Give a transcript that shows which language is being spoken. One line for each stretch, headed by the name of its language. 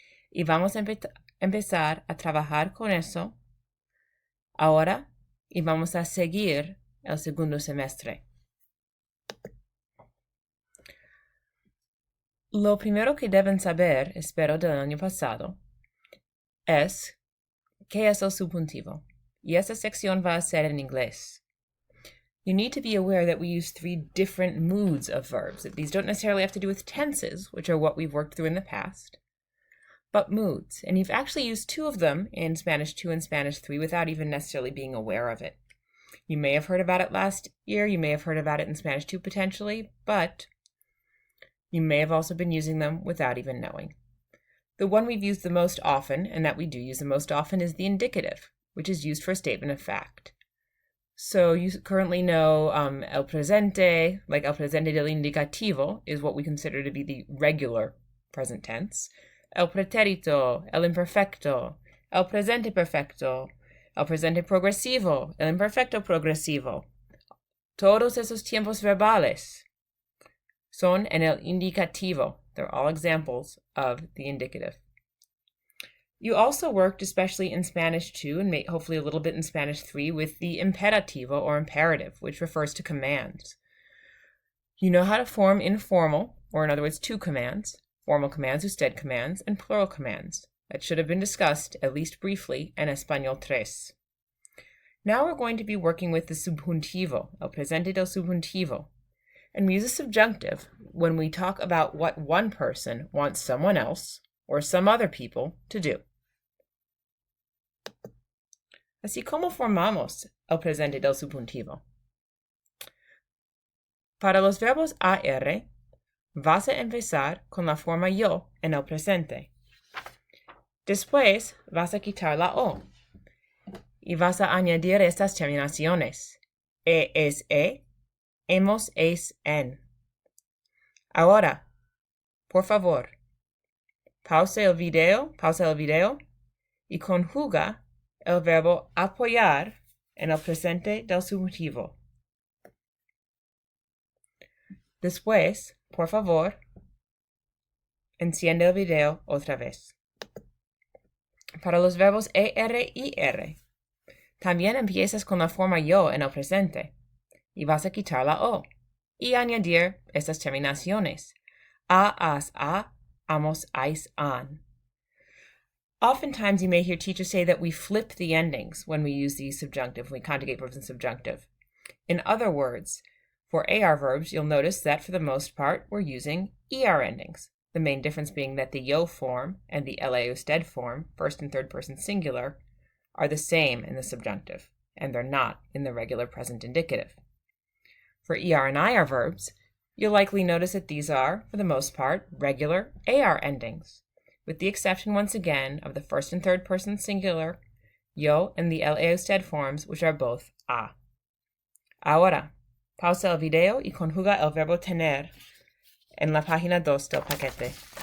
Spanish: Y vamos a empezar a trabajar con eso ahora y vamos a seguir el segundo semestre. Lo primero que deben saber, espero, del año pasado, es qué es el subjuntivo. Y esta sección va a ser en inglés.
English: You need to be aware that we use 3 different moods of verbs. These don't necessarily have to do with tenses, which are what we've worked through in the past, but moods. And you've actually used 2 of them in Spanish 2 and Spanish 3 without even necessarily being aware of it. You may have heard about it last year, you may have heard about it in Spanish 2 potentially, but you may have also been using them without even knowing. The one we've used the most often, and that we do use the most often, is the indicative, which is used for a statement of fact. So you currently know el presente, like
Spanish: el presente del indicativo,
English: is what we consider to be the regular present tense.
Spanish: El pretérito, el imperfecto, el presente perfecto, el presente progresivo, el imperfecto progresivo. Todos esos tiempos verbales son en el indicativo.
English: They're all examples of the indicative. You also worked, especially in Spanish 2 and hopefully a little bit in Spanish 3, with the imperativo or imperative, which refers to commands. You know how to form informal, or in other words, 2 commands, formal commands, usted commands, and plural commands. That should have been discussed, at least briefly, in Español 3. Now we're going to be working with the subjuntivo,
Spanish: el presente del subjuntivo,
English: and we use a subjunctive when we talk about what one person wants someone else, or some other people, to do.
Spanish: Así como formamos el presente del subjuntivo. Para los verbos AR, vas a empezar con la forma yo en el presente. Después vas a quitar la O y vas a añadir estas terminaciones. Es, hemos, es, en. Ahora, por favor, pausa el video y conjuga el verbo apoyar en el presente del subjuntivo. Después, por favor, enciende el video otra vez. Para los verbos ER y R, también empiezas con la forma yo en el presente y vas a quitar la O y añadir estas terminaciones. A, as, a, amos, ais, an.
English: Oftentimes you may hear teachers say that we flip the endings when we use the subjunctive, when we conjugate verbs in subjunctive. In other words, for AR verbs, you'll notice that for the most part, we're using ER endings. The main difference being that the yo form and the la usted form, first and third person singular, are the same in the subjunctive, and they're not in the regular present indicative. For ER and IR verbs, you'll likely notice that these are, for the most part, regular AR endings, with the exception, once again, of the first and third person singular, yo, and the la usted forms, which are both a.
Spanish: Ahora, pausa el video y conjuga el verbo tener en la página 2 del paquete.